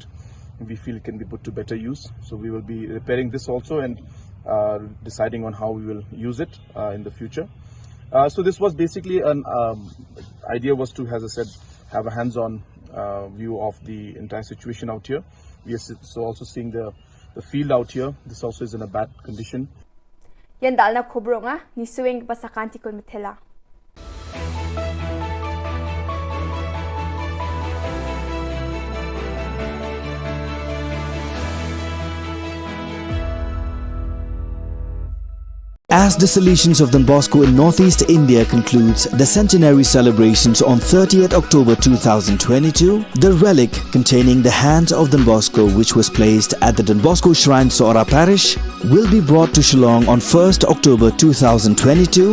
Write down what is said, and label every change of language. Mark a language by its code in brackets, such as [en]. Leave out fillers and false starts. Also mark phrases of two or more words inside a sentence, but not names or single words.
[en] We feel it can be put to better use. So we will be repairing this also and deciding on how we will use it in the future. So this was basically an idea was to, as I said, have a hands-on view of the entire situation out here. We are so also seeing the field out here. This also is in a bad condition. Yan dal na Khubor nga ni suwing pasakanti kon mithela. As the Salesians of Don Bosco in Northeast India concludes the centenary celebrations on 30th October 2022, the relic containing the hands of Don Bosco, which was placed at the Don Bosco Shrine Sora Parish, will be brought to Shillong on 1st October 2022.